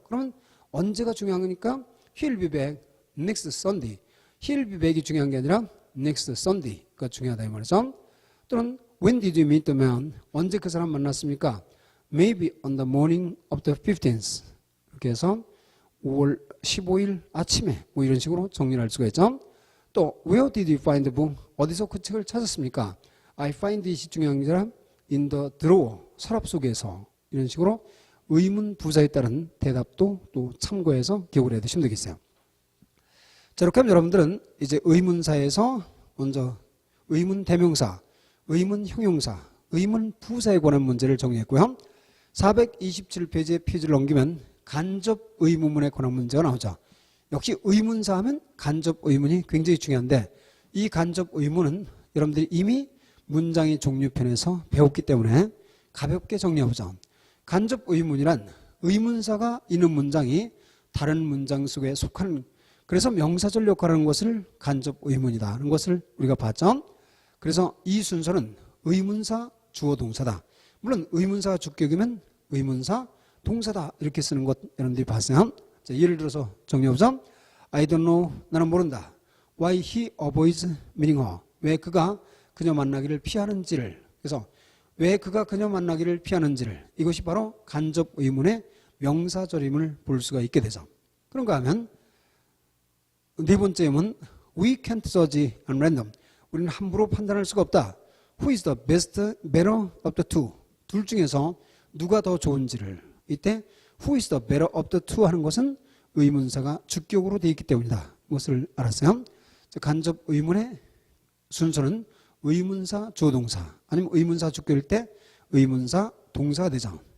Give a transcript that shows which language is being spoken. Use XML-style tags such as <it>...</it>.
<ko>그러면 언제가 중요한 거니까</ko> <en>He'll be back next Sunday. He'll be back</en> <ko>이 중요한 게 아니라 next Sunday가 중요하다 이 말이죠. 또는</ko> <en>When did you meet the man?</en> <ko>언제 그 사람 만났습니까?</ko> <en>Maybe on the morning of the 15th.</en> <ko>이렇게 해서 5월 15일 아침에 뭐 이런 식으로 정리를 할 수가 있죠. 또</ko> <en>Where did you find the book?</en> <ko>어디서 그 책을 찾았습니까?</ko> <en>I find it이</en> <ko>중요한 게 아니라</ko> <en>in the drawer.</en> <ko>서랍 속에서. 이런 식으로 의문 부사에 따른 대답도 또 참고해서 기억을 해 두시면 되겠어요. 자, 이렇게 하면 여러분들은 이제 의문사에서 먼저 의문 대명사, 의문 형용사, 의문 부사에 관한 문제를 정리했고요. 427페이지의 페이지를 넘기면 간접 의문문에 관한 문제가 나오죠. 역시 의문사 하면 간접 의문이 굉장히 중요한데 이 간접 의문은 여러분들이 이미 문장의 종류편에서 배웠기 때문에 가볍게 정리해보자. 간접 의문이란 의문사가 있는 문장이 다른 문장 속에 속하는, 그래서 명사절 역할을 하는 것을 간접 의문이다 하는 것을 우리가 봤죠. 그래서 이 순서는 의문사 주어 동사다. 물론 의문사가 주격이면 의문사 동사다 이렇게 쓰는 것 여러분들이 봤어요. 자, 예를 들어서 정리해보자.</ko> <en>I don't know.</en> <ko>나는 모른다.</ko> <en>Why he avoids meeting her.</en> <ko>왜 그가 그녀 만나기를 피하는지를. 그래서 왜 그가 그녀 만나기를 피하는지를. 이것이 바로 간접 의문의 명사절임을 볼 수가 있게 되죠. 그런가 하면 네 번째 의문</ko> <en>We can't judge on random.</en> <ko>우리는 함부로 판단할 수가 없다.</ko> <en>Who is the best, better of the two?</en> <ko>둘 중에서 누가 더 좋은지를. 이때</ko> <en>Who is the better of the two</en> <ko>하는 것은 의문사가 주격으로 되어 있기 때문이다. 이것을 알았어요. 간접 의문의 순서는 의문사 주어동사 아니면 의문사 주격일 때 의문사 동사가 되죠.</ko>